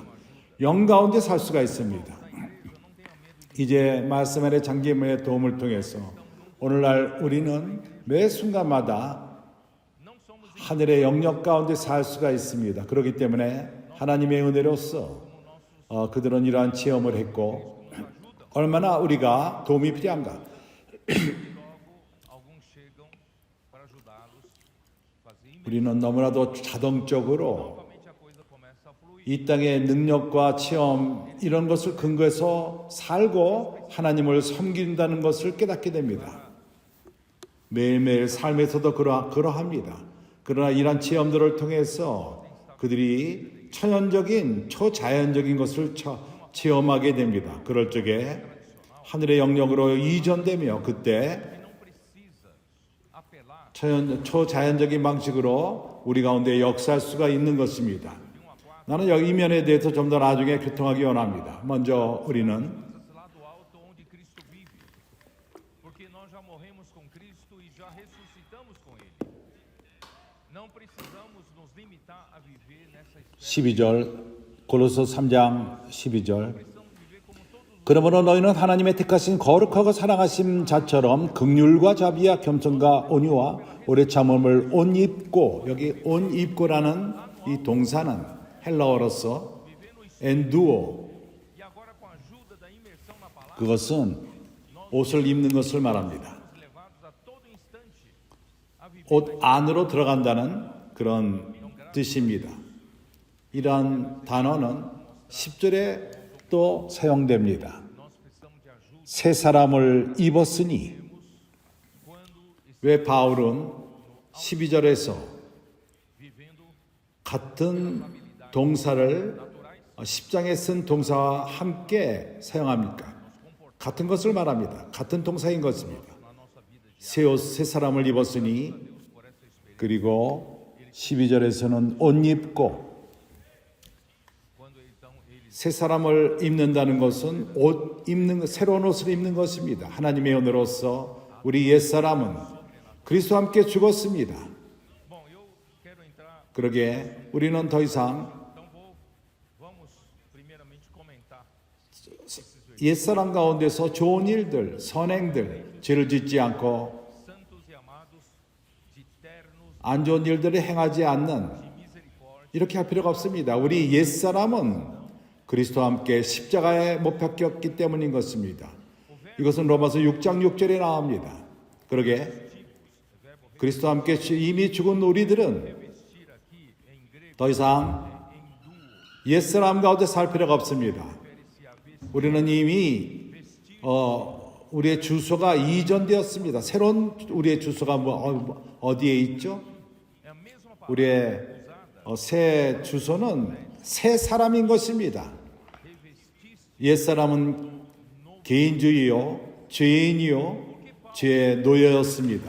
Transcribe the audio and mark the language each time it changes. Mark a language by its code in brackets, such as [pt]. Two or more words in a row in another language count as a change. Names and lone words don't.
[ko] 영 가운데 살 수가 있습니다. 이제 말씀 안에 잠김의 도움을 통해서 오늘날 우리는 매 순간마다 하늘의 영역 가운데 살 수가 있습니다. 그렇기 때문에 하나님의 은혜로서 그들은 이러한 체험을 했고 얼마나 우리가 도움이 필요한가. 우리는 너무나도 자동적으로 [pt] novamente a coisa começa a fluir. [ko] 이 땅의 능력과 체험 이런 것을 근거해서 살고 하나님을 섬긴다는 것을 깨닫게 됩니다. 매일매일 삶에서도 그러합니다. 그러나 이러한 체험들을 통해서 그들이 천연적인 초자연적인 것을 체험하게 됩니다. 그럴 적에 하늘의 영역으로 이전되며 그때 [pt] E não precisa apelar [ko] 초자연적인 방식으로 우리 가운데 역사할 수가 있는 것입니다. 나는 여기 이 면에 대해서 좀 더 나중에 교통하기 원합니다. 먼저 우리는 [pt] lá do alto onde Cristo vive. Porque nós já morremos com Cristo e já ressuscitamos com Ele. Não precisamos nos limitar a viver nessa esfera. [ko] 12절 골로새 3장 12절 그러므로 너희는 하나님의 택하신 거룩하고 사랑하심 자처럼 긍휼과 자비와 겸손과 온유와 오래 참음을 옷 입고 여기 옷 입고라는 이 동사는 헬라어로서 엔두오 [pt] E agora com a ajuda da imersão na palavra, [ko] 그것은 옷을 입는 것을 말합니다. [pt] levados a todo instante a viver [ko] 옷 안으로 들어간다는 그런 뜻입니다. 이러한 단어는 10절에 또 사용됩니다. [pt] nós precisamos de ajuda [ko] 새 사람을 입었으니 [pt] quando [ko] 왜 바울은 12절에서 [pt] vivendo [ko] 같은 동사를 10장에 쓴 동사와 함께 사용합니까? 같은 것을 말합니다. 같은 동사인 것입니다. 새 옷, 새 사람을 입었으니 그리고 12절에서는 옷 입고 [pt] quando então ele [ko] 새 사람을 입는다는 것은 옷 입는 새로운 옷을 입는 것입니다. 하나님의 은혜로서 우리 옛 사람은 그리스도와 함께 죽었습니다. [pt] bom, eu quero entrar, [ko] 그러게 우리는 더 이상 [pt] então vamos primeiramente comentar [ko] 옛 사람 가운데서 좋은 일들, 선행들, 죄를 짓지 않고 [pt] santos e amados de ternos [ko] 안 좋은 일들을 행하지 않는 [pt] de misericórdia, [ko] 이렇게 할 필요가 없습니다. 우리 옛 사람은 그리스도와 함께 십자가에 못 박혔기 때문인 것입니다. 이것은 로마서 6장 6절에 나옵니다. 그러게 그리스도와 함께 이미 죽은 우리들은 [pt] vestir aqui em grego [ko] 더 이상 옛 사람 가운데 살 필요가 없습니다. [pt] refere-se a vestir [ko] 우리는 이미 우리의 주소가 이전되었습니다. 새로운 우리의 주소가 어디에 있죠? [pt] é a mesma palavra [ko] 우리의 새 주소는 새 사람인 것입니다. 옛 사람은 개인주의요, 죄인이요, 죄의 노예였습니다.